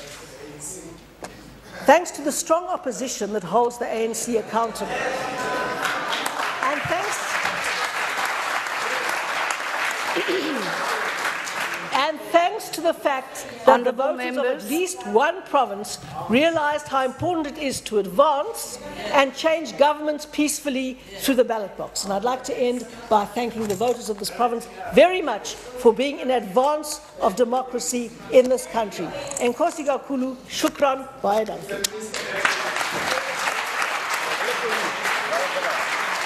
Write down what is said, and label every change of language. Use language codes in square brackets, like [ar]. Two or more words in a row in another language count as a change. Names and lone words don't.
[en] Thanks to the strong opposition that holds the ANC accountable, and thanks to the fact that the voters of at least one province realised how important it is to advance and change governments peacefully through the ballot box. And I'd like to end by thanking the voters of this province very much for being in advance of democracy in this country. [xh] Enkosi kakhulu, [af] shukran, baie dankie.